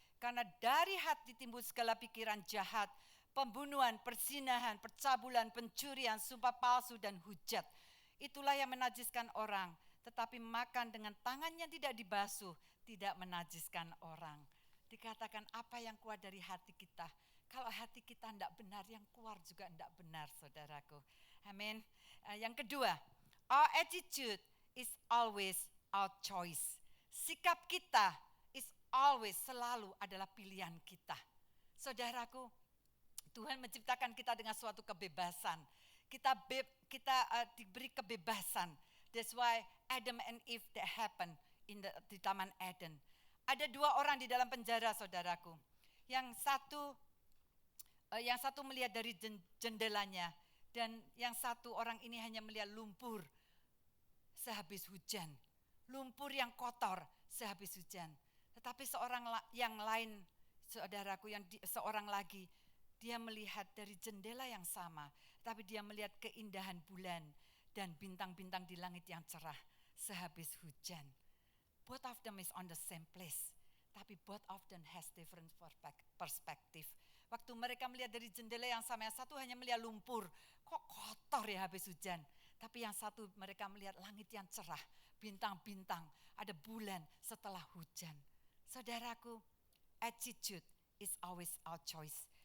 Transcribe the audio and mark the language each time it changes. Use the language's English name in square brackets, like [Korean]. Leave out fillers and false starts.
[Indonesian] Karena dari hati timbul segala pikiran jahat, pembunuhan, perzinahan, percabulan, pencurian, sumpah palsu, dan hujat. Itulah yang menajiskan orang. Tetapi makan dengan tangan yang tidak dibasuh, tidak menajiskan orang. Dikatakan apa yang keluar dari hati kita. Kalau hati kita tidak benar, yang keluar juga tidak benar, saudaraku. Amin. Yang kedua, [English] our attitude is always our choice. [Indonesian] Sikap kita [English] is always, [Indonesian] selalu adalah pilihan kita. Saudaraku, Tuhan menciptakan kita dengan suatu kebebasan. Kita diberi kebebasan. [English] That's why Adam and Eve that happened [Indonesian] di Taman Eden. Ada 2 orang di dalam penjara, saudaraku. Yang satu melihat dari jendelanya. Dan yang satu orang ini hanya melihat lumpur sehabis hujan. Lumpur yang kotor sehabis hujan. Tetapi seorang yang lain, saudaraku, seorang lagi, dia melihat dari jendela yang sama. Tapi dia melihat keindahan bulan dan bintang-bintang di langit yang cerah sehabis hujan. [English] Both of them is on the same place. Tapi both of them has different perspective. [Indonesian] Waktu mereka melihat dari jendela yang sama, yang satu hanya melihat lumpur. Kok kotor ya habis hujan. Tapi yang satu mereka melihat langit yang cerah, bintang-bintang, ada bulan setelah hujan. [English] Saudaraku, attitude is always our choice.